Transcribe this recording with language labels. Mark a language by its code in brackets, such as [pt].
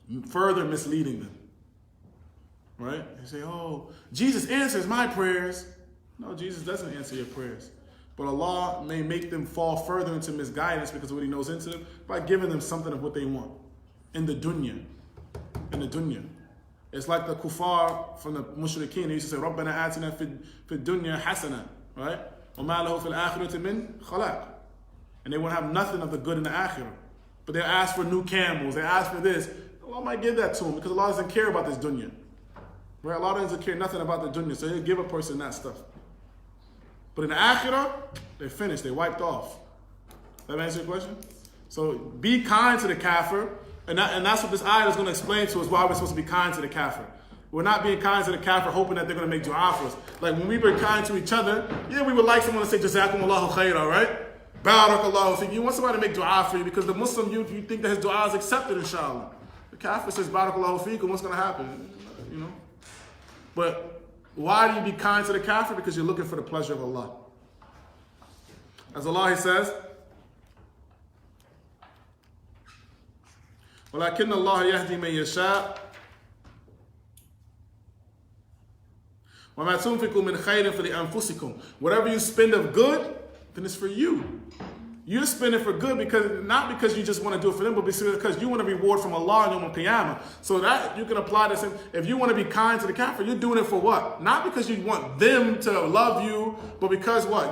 [en] Further misleading them. Right? They say, oh, Jesus answers my prayers. No, Jesus doesn't answer your prayers. But Allah may make them fall further into misguidance because of what He knows into them by giving them something of what they want in the dunya. In the dunya. It's like the kuffar from the mushrikeen. They used to say, [ar] رَبَّنَا آتِنَا فِي الدُّنْيَا حَسَنًا. Right? وَمَا لَهُ فِي الْآخِرَةِ مِنْ خَلَاقٍ. [en] And they won't have nothing of the good in the akhirah. But they ask for new camels. They ask for this. Allah might give that to them because Allah doesn't care about this dunya. Right? Allah doesn't care nothing about the dunya. So He'll give a person that stuff. But in the akhirah, they're finished. They're wiped off. That answer your question? So be kind to the kafir. And that's what this ayah is going to explain to us, why we're supposed to be kind to the kafir. We're not being kind to the kafir hoping that they're going to make dua for us. Like when we were kind to each other, yeah, we would like someone to say, Jazakumullahu khairah, right? Barakallahu fiqh. You want somebody to make dua for you because the Muslim, you think that his dua is accepted, inshallah. The kafir says, Barakallahu fiqh, and what's going to happen? But why do you be kind to the kafir? Because you're looking for the pleasure of Allah. As Allah says, [ar] وَلَكِنَّ اللَّهَ يَهْدِي مَن يَشَاءُ وَمَا تُنْفِقُوا مِنْ خَيْرٍ فَلِأَنفُسِكُمْ. [en] Whatever you spend of good, then it's for you. You're spending for good not because you just want to do it for them, but because you want a reward from Allah on Yawm al-Qiyamah. So that you can apply this. If you want to be kind to the kafir, you're doing it for what? Not because you want them to love you, but because what?